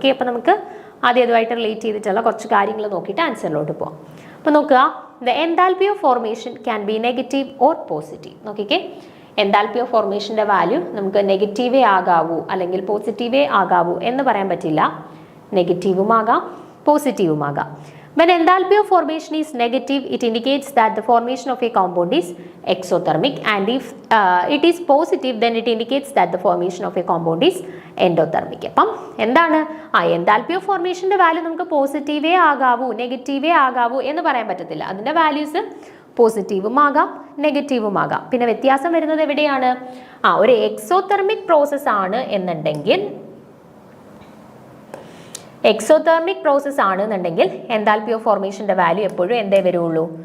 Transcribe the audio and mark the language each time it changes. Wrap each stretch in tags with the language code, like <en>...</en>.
<ml>Okay, അപ്പോൾ നമുക്ക് ആദ്യമായിട്ട് റിലേറ്റ് ചെയ്തിട്ടുള്ള കുറച്ച് കാര്യങ്ങൾ നോക്കിയിട്ട് ആൻസറിലോട്ട് പോകാം. അപ്പോൾ നോക്കുക,</ml> <en>The enthalpy of formation can be negative or positive.</en> <ml>നോക്കിക്കേ, എൻതാൽപ്പി ഓഫ് ഫോർമേഷൻ്റെ വാല്യൂ നമുക്ക് നെഗറ്റീവേ ആകാവൂ അല്ലെങ്കിൽ പോസിറ്റീവേ ആകാവൂ എന്ന് പറയാൻ പറ്റില്ല. നെഗറ്റീവും ആകാം, പോസിറ്റീവും ആകാം.</ml> <en>When enthalpy of formation is negative, it indicates that the formation of a compound is exothermic, and if it is positive, then it indicates that the formation of a compound is endothermic.</en> <ml>അപ്പം എന്താണ് enthalpy of ഫോർമേഷൻ്റെ value നമുക്ക് പോസിറ്റീവേ ആകാവൂ നെഗറ്റീവേ ആകാവൂ എന്ന് പറയാൻ പറ്റത്തില്ല. അതിൻ്റെ values പോസിറ്റീവും ആകാം നെഗറ്റീവും ആകാം. പിന്നെ വ്യത്യാസം വരുന്നത് എവിടെയാണ്? ഒരു എക്സോതെർമിക് പ്രോസസ് ആണ് എന്നുണ്ടെങ്കിൽ എക്സോതെർമിക് പ്രോസസ് ആണെന്നുണ്ടെങ്കിൽ എൻതാൽപ്പി ഓഫ് ഫോർമേഷൻ്റെ വാല്യൂ എപ്പോഴും എന്തേ വരുള്ളൂ?</ml>